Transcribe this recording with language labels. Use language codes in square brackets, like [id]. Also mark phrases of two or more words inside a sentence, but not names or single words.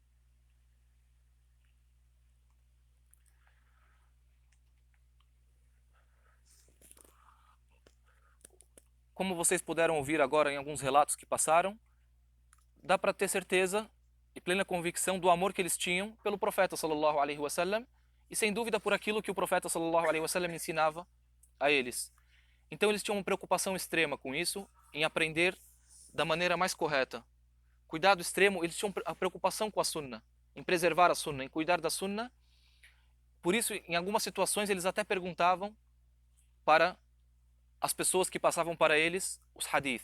[pt] Como vocês puderam ouvir agora em alguns relatos que passaram, dá para ter certeza e plena convicção do amor que eles tinham pelo profeta [ar] صلى الله عليه وسلم [pt] e sem dúvida por aquilo que o profeta [ar] صلى الله عليه وسلم [pt] ensinava a eles. Então eles tinham uma preocupação extrema com isso, em aprender da maneira mais correta. Cuidado extremo, eles tinham a preocupação com a sunna, em preservar a sunna, em cuidar da sunna. Por isso, em algumas situações, eles até perguntavam para as pessoas que passavam para eles os hadith.